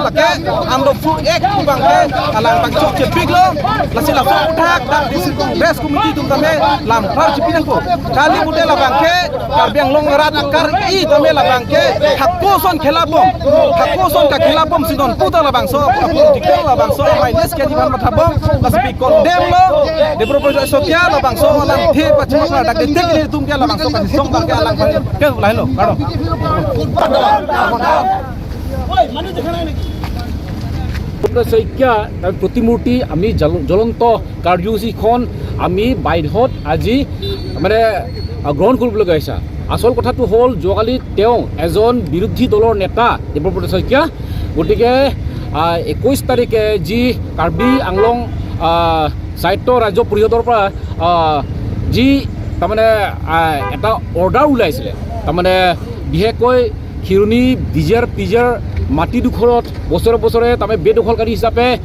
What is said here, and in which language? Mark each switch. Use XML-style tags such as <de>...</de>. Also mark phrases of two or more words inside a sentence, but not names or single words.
<mjw>la ke ando fu ek ku bangke alang bang chok che big lo la se la so utak dak Congress committee tum tame lam par chi pinang ko kali bude la bangke Karbiang long rat akar I tame la bangke hakko son ka khilapom sidon puta la bang so political la bang so minus ke diban mathabom la se condemn lo Debabrata Saikia la bang so alang the pachma la dak tek ni tum ke la bang so ka song bangke alang ke lai lo karo</mjw> <as>Saikia প্রতিমূর্তি আমি জ্বলন্ত কাৰ্যসূচীখন আমি বাইধত আজি মানে গ্ৰহণ কৰিবলৈ গৈছা আসল কথাটো হ'ল যোৱাকালি তেওঁ এজন বিৰোধী দলৰ নেতা Debabrata Saikia গতিকে 21 তাৰিখে যি কাৰ্বি আংলং সাহিত্য ৰাজ্য পৰিষদৰ পৰা যি তাৰমানে এটা অৰ্ডাৰ ওলাইছিলে তাৰমানে বিশেষকৈ খিৰণী VGR PGR মাটি দুখৰত বছৰে তাৰমানে বেদখলকাৰী হিচাপে</as>